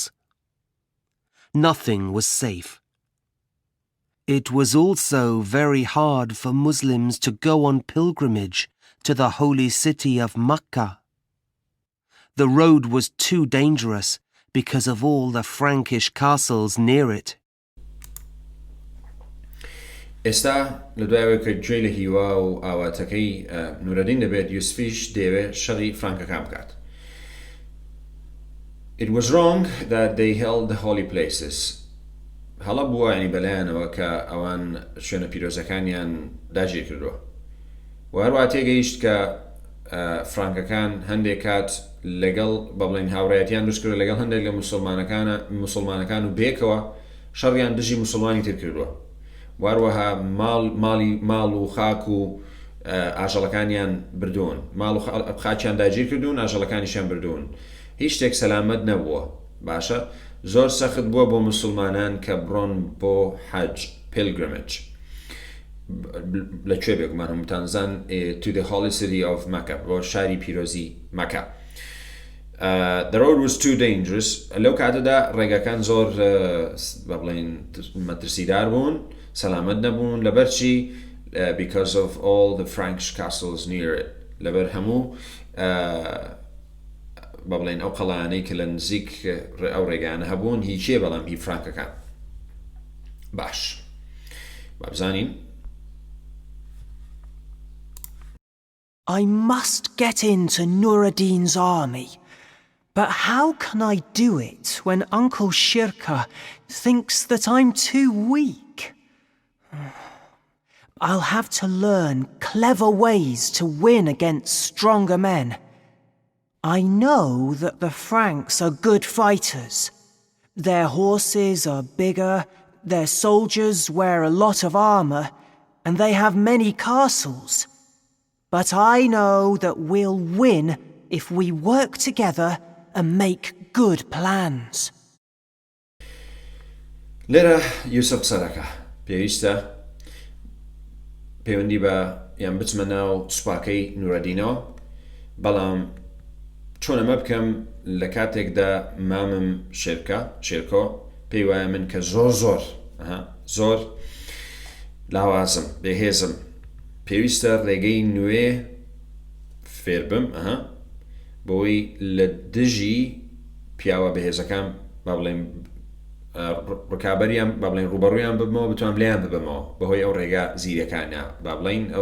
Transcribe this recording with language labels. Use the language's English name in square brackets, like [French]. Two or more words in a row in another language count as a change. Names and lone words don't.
[English] Nothing was safe. It was also very hard for Muslims to go on pilgrimage to the holy city of Mecca. The road was too dangerous because of all the Frankish castles near it. [Central Kurdish] ئێستا لە دوایەوەی کە گوێی لە هیوا و ئاواتەکەی نورەدین دەبێت یوسفیش دەیەوێت شەڕی فرانکەکان بکات. [English] It was wrong that they held the holy places. [Central Kurdish] هەڵە بووە ینی بەلایەنەوە کە ئەوان شوێنە پیرۆزەکانیان داگیر کردووە. و هەروە تێگەیشت کە فرانکەکان هەندێک کات لەگەڵ بەڵێن هاوڕێتیان دروست کردو لەگەڵ هەندێک لە مسلمانەکان و بێکەوە شەڕیان دژی مسلمانی تر کردووە. واروەها ماڵ و خاک و ئاژەڵەکانیان بردوون ماڵ و خاکیان داگیر کردوون ئاژەڵەکانیشیان بردوون هیچ شتێک سەلامەت نەبووە باشە زۆر سەخت بووە بۆ مسلمانان کە بڕۆن بۆ حەج pilgrimage لەکوێ بێگومان هەمووتانزان [English] to the holy city of Mecca [Central Kurdish] بۆ شاری پیرۆزی مەکە. The road was too dangerous. لەو کاتەدا ڕێگەکان زۆر بڵێن مەترسیدار بوون سەلامەت نەبوون لەبەرچی [English] because of all the Frankish castles near it [Central Kurdish] لەبەر هەموو بەڵێن ئەو قەڵانەی کە لە نزیک ئەو ڕێگانە هەبوون هیچیە بەڵام هی فرانکەکان باش بابزانین. [English] I must get into Nur-ad-Din's army. But how can I do it when Uncle Shirka thinks that I'm too weak? I'll have to learn clever ways to win against stronger men. I know that the Franks are good fighters. Their horses are bigger, their soldiers wear a lot of armor, and they have many castles. But I know that we'll win if we work together and make good plans. [Central Kurdish] لێرە یوسف سەرەکە پێویستە پەیوەندی بە یان بچمە ناو سوپاکەی نورەدینەوە بەڵام چۆن ئەمە بکەم لە کاتێکدا مامم شێرکۆ پێی وایە من کە زۆر لاوازم بێهێزم پێویستە ڕێگەی نوێ فێر بم بۆی لە دژی پیاوە بەهێزەکان با بڵێن ڕکابەریان با بڵێن ڕوبەڕوویان ببمەوە بتوانم لیان ببمەوە بەهۆی ئەو ڕێگا زیرەکانە با بڵێن